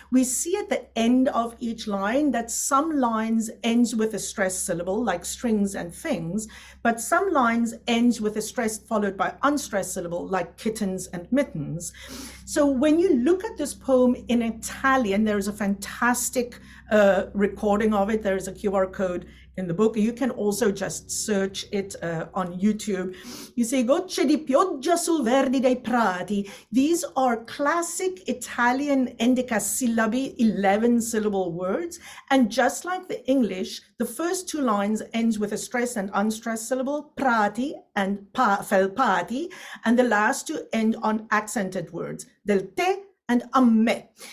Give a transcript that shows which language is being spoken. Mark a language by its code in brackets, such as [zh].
[en] We see at the end of each line that some lines ends with a stressed syllable, like strings and things, but some lines ends with a stressed followed by unstressed syllable, like kittens and mittens. So when you look at this poem in Italian, there is a fantastic recording of it. There is a QR code in the book. You can also just search it on YouTube. You say, [it] gocce di pioggia sul verde dei prati. [en] These are classic Italian endecasillabi, 11 syllable words. And just like the English, the first two lines ends with a stressed and unstressed syllable, prati and felpati, and the last two end on accented words, del te and a me.